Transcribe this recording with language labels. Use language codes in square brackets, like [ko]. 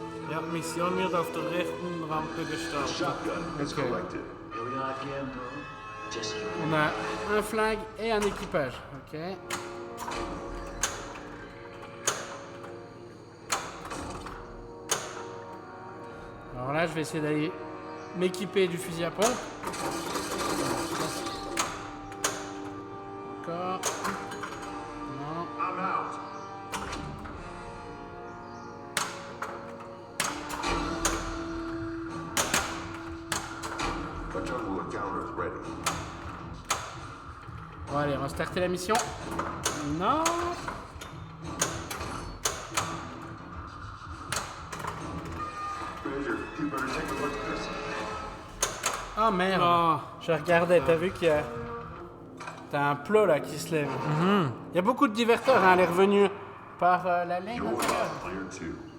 [de] Ja, Mission wird auf der rechten Rampe gestartet. [en] Shotgun is Okay. collected. Here we are again, bro. Jesse. [fr] On a un flingue et un équipage, ok. Alors là, je vais essayer d'aller m'équiper du fusil à pompe. Encore. Non. [en] I'm out. The jungle encounter is ready. [fr] Bon, allez, on va starter la mission. Non. [en] Major, you better take a look at this. [fr] Ah merde. Ah. Je regardais, t'as vu qu'il y a... T'as un plot là qui se lève. Il y a beaucoup de diverteurs, hein, elle est revenue par la ligne [en] You're [fr] intérieure. [en] clear too.